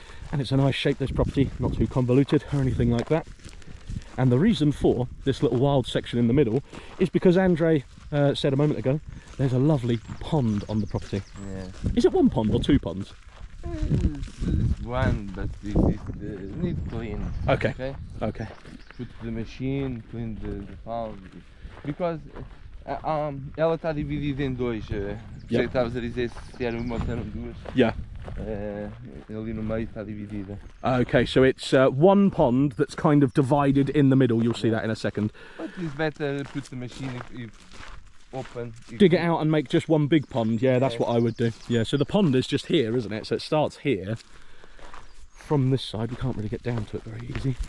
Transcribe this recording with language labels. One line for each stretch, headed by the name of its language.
English: And it's a nice shape, this property, not too convoluted or anything like that. And the reason for this little wild section in the middle is because Andre said a moment ago, there's a lovely pond on the property. Yeah. Is it one pond or two ponds? It's one, but it needs clean. Okay. Okay. Put the machine, clean the pond.
Portuguese: Because ela está dividida em dois. Sei que estavas a dizer se era uma ou se eram duas.
English: Yeah.
Portuguese: Ali no meio está dividida.
English: Okay, so it's one pond that's kind of divided in the middle. You'll see that in a second. But it's better put the machine if open. Dig it out and make just one big pond. Yeah, that's what I would do. Yeah, so the pond is just here, isn't it? So it starts here. From this side, we can't really get down to it very easy.